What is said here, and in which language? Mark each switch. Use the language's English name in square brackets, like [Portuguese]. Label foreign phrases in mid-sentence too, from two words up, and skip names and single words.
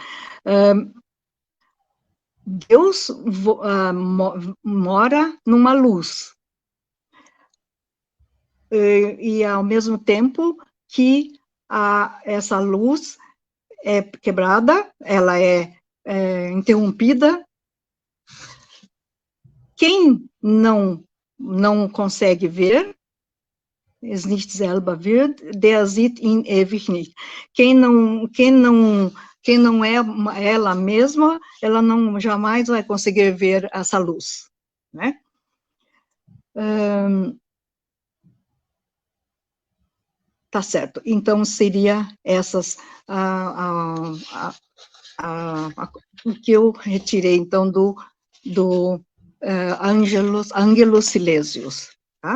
[Portuguese] Deus mora numa luz, e ao mesmo tempo que essa luz é quebrada, ela é interrompida. Quem não consegue ver, [German] es nicht selber wird, der sieht ihn ewig nicht. [Portuguese] Quem não é ela mesma, ela não jamais vai conseguir ver essa luz, né? Tá certo. Então, seria essas o que eu retirei, então, do Ângelos Silesius, tá?